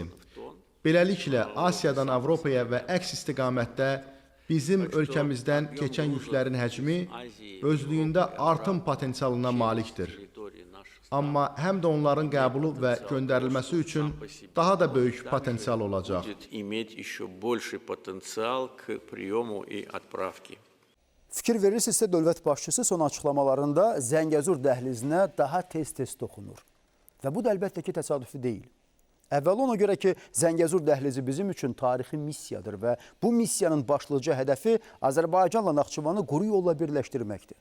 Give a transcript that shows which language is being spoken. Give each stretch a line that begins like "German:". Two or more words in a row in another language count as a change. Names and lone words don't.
Azerbaijani: Beləliklə, Asiyadan Avropaya və əks istiqamətdə bizim ölkəmizdən keçən yüklərin həcmi özlüyündə artım potensialına malikdir. Amma həm də onların qəbulu və göndərilməsi üçün daha da böyük potensial olacaq.
Russian: Будет иметь еще больший потенциал к приему и отправке.
Azerbaijani: Fikir verirsinizsə, dövlət başçısı son açıqlamalarında Zəngəzur dəhlizinə daha tez-tez toxunur. Və bu da əlbəttə ki, təsadüfi deyil. Əvvəl ona görə ki, Zəngəzur dəhlizi bizim üçün tarixi missiyadır və bu missiyanın başlıca hədəfi Azərbaycanla Naxçıvanı quru yolla birləşdirməkdir.